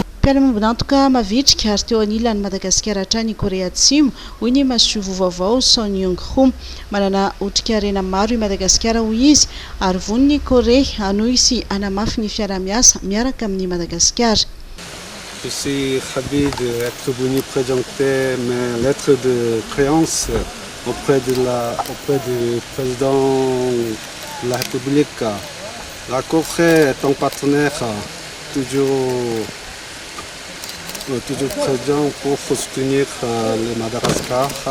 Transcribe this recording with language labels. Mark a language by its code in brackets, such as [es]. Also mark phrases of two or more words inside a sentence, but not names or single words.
[mg] fiaramonantoka mavitrika ary teo anilany Madagasikara hatrany Korea Atsimo hoy ny masovo vaovao Son Young-ho manana otrikaina maro i Madagasikara hoy izy ary voniny Korea hanohy sy hanamafy ny fiara-miasa miaraka amin'ny Madagasikara. [fr] Je suis ravi d'être venu présenter mes lettres de créance auprès du président de la République. La Corée est un partenaire toujours présent pour soutenir le Madagascar.